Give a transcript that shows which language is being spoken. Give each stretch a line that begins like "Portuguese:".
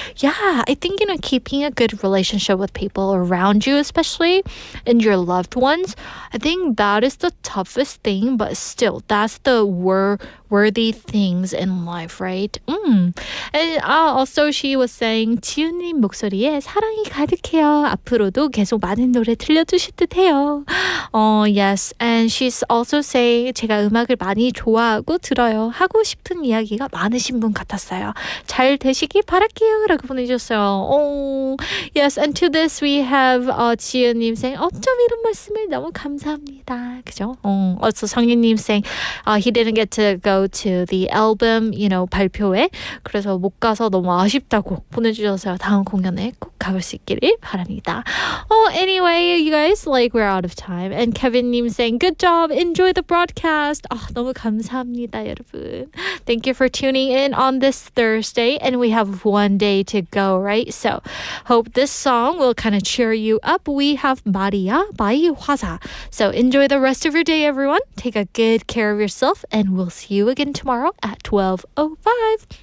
English: Yeah, I think, you know, keeping a good relationship with people around you, especially and your loved ones, I think that is the toughest thing, but still, that's the worthy things in life, right? And also she was saying
Korean: 지훈님 목소리에 사랑이 가득해요. 앞으로도 계속 많은 노래 들려주실 듯해요.
English: Yes, and she's also saying
Korean: 제가 음악을 많이 좋아하고 들어요. 하고 싶은 이야기가 많으신 분 같았어요. 잘 되시길 바랄게요. 라고 보내주셨어요.
English: Yes, and to this we have 지은님 saying
Korean: 어쩜 이런 말씀을 너무 감사합니다. 그죠?
English: Also 성윤님 saying he didn't get to go to the album, you know, 발표회.
Korean: 그래서 못 가서 너무 아쉽다고 보내주셔서 다음 공연에 꼭 가볼 수 있기를 바랍니다.
English: Anyway, you guys, like we're out of time. And Kevin님 saying, good job, enjoy the broadcast.
Korean: 너무 감사합니다, 여러분.
English: Thank you for tuning in on this Thursday. And we have one day to go, right? So hope this song will kind of cheer you up. We have Maria by 화사. So enjoy the rest of your day, everyone. Take a good care of yourself, and we'll see you again tomorrow at 12:05.